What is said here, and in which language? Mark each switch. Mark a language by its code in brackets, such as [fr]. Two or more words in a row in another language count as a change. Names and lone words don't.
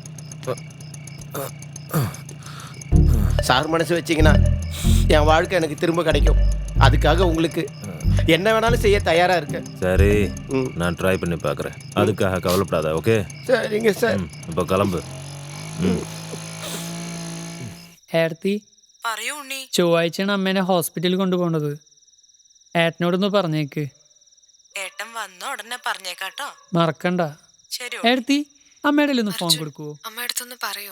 [ta] சார் மனசு வச்சிங்கன்னா என் வாழ்க்கை எனக்கு திரும்ப கிடைக்கும். அதுக்காக உங்களுக்கு என்ன வேணாலும் செய்ய தயாராக இருக்கேன். சரி, நான் ட்ரை பண்ணி பார்க்குறேன். அதுக்காக கவலைப்படாத. ஓகே, சரிங்க சார். இப்போ கிளம்பு. [ml] ഏർത്തി പറയൂ ഉണ്ണി. ചൊവ്വാഴ്ചയാണ് അമ്മേനെ ഹോസ്പിറ്റലിൽ കൊണ്ടുപോകേണ്ടത്. ഏട്ടനോടൊന്ന് പറഞ്ഞേക്ക്. ഏട്ടൻ വന്ന ഉടനെ പറഞ്ഞേക്കാട്ടോ. മറക്കണ്ട. ശരി. ഏർത്തി അമ്മയുടെ ഒന്ന് ഫോൺ കൊടുക്കുവോ? അമ്മ അടുത്തൊന്ന് പറയോ?